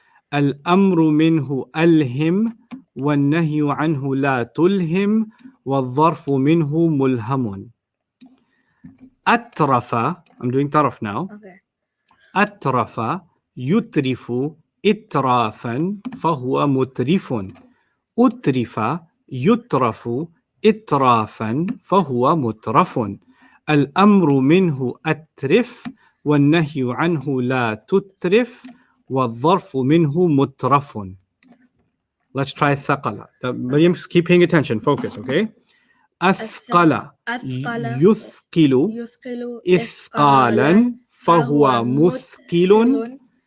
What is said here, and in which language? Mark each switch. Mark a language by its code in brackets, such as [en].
[ar] Al-amru minhu alhim والنهي عنه لا تلهم والظرف منه ملهم. [en] أترف, I'm doing taraf now. Okay. [ar] أترف يترف إترافا فهو مترف. أترف يترف إترافا فهو مترف. الأمر منه أترف والنهي عنه لا تترف والظرف منه مترف. [en] Let's try ثقل. Mariam, keep paying attention. Focus, okay? [ar] أثقل يثقل إثقالا فهو مثقل.